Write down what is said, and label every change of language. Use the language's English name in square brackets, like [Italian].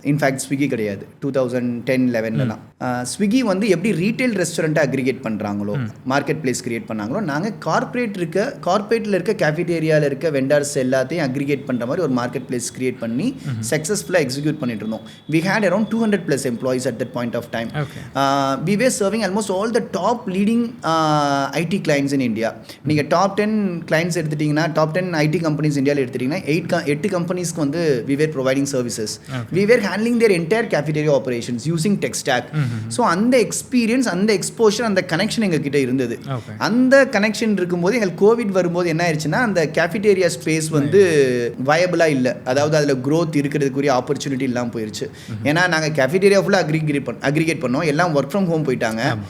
[Tamil] In fact Swiggy கிடையாது 2010-11 Swiggy வந்து எப்படி ரீட்டைல் ரெஸ்டாரண்ட்டை அக்ரிகேட் பண்ணுறாங்களோ, மார்க்கெட் பிளேஸ் கிரியேட் பண்ணாங்களோ, நாங்கள் கார்பரேட்டில் இருக்க கேஃபிடேரியாவில் இருக்க வெண்டர்ஸ் எல்லாத்தையும் அக்ரிகேட் பண்ணுற மாதிரி ஒரு மார்க்கெட் பிளேஸ் கிரியேட் பண்ணி சக்ஸஸ்ஃபுல்லாக எக்ஸிக்யூட் பண்ணிட்டு இருந்தோம். [English] We had around 200+ employees at that point of time. We were serving almost all the top leading IT clients in India. [Tamil] நீங்கள் டாப் 10 clients எடுத்துட்டிங்கன்னா, டாப் 10 IT companies இந்தியாவில் எடுத்துட்டிங்கன்னா 8 companiesக்கு வந்து [English] we were providing services. We were handling their entire cafeteria operations using tech stack. [Tamil] So அந்த experience, அந்த exposure, அந்த connection எங்ககிட்ட இருந்தது. அந்த கனெக்ஷன் இருக்கும்போது எங்களுக்கு கோவிட் வரும்போது என்ன ஆயிடுச்சுன்னா, அந்த கேஃபிடேரியா ஸ்பேஸ் வந்து வயபிளாக இல்லை. அதாவது அதில் க்ரோத் இருக்கிறதுக்குரிய ஆப்பர்ச்சுனிட்டி இல்லாமல் போயிடுச்சு. ஏன்னா நாங்கள் கேஃபிடேரியா ஃபுல்லாக அக்ரிகேட் பண்ணோம், எல்லாம் ஒர்க் ஃப்ரம் ஹோம் போயிட்டாங்க.